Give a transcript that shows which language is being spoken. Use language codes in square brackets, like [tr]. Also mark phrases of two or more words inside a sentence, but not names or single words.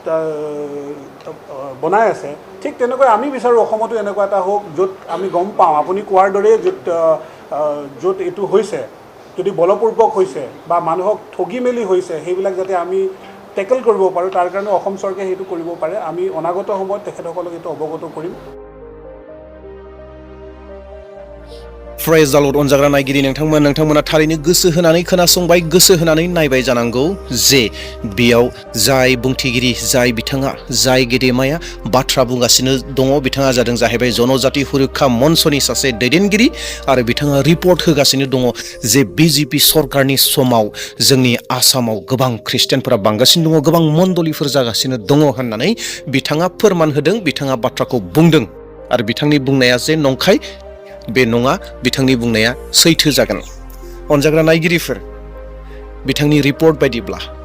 [as] বনাই আছে ঠিক তেনেকৈ আমি বিচাৰোঁ অসমতো এনেকুৱা এটা হওক য'ত আমি গম পাওঁ আপুনি কোৱাৰ দৰে য'ত এইটো হৈছে যদি বলপূৰ্বক হৈছে বা মানুহক ঠগি মেলি হৈছে সেইবিলাক যাতে আমি টেকল কৰিব পাৰোঁ তাৰ কাৰণে অসম চৰকাৰে সেইটো কৰিব পাৰে আমি অনাগত সময়ত তেখেতসকলক এইটো অৱগত কৰিম [brx] फ्रेज जालद अनजाग्रा नायगिरि नोंथांमोना थारैनो गोसो होनानै खोनासंबाय गोसो होनानै नायबाय जानांगौ जे बेयाव जाय बुंथिगिरि जाय बिथाङा जाय गेदेमाया बाथ्रा बुंगासिनो दङ बिथाङा जादों जाहैबाय जनजाति सुरक्षा मन्चनि सासे दैदेनगिरि आरो बिथाङा रिपर्ट होगासिनो दङ जे BJP सरकारनि समाव जोंनि आसामाव गोबां ख्रिस्टियानफोरा बांगासिनो दङ गोबां मण्डलिफोर जागासिनो दङ होननानै बिथाङा फोरमान होदों बिथाङा बाथ्राखौ बुंदों आरो बिथांनि बुंनाया जे नंखाय बे नङा बिथांनि बुंनाया सैथो जागोन अनजाग्रा नायगिरिफोर बिथांनि रिपर्ट बायदिब्ला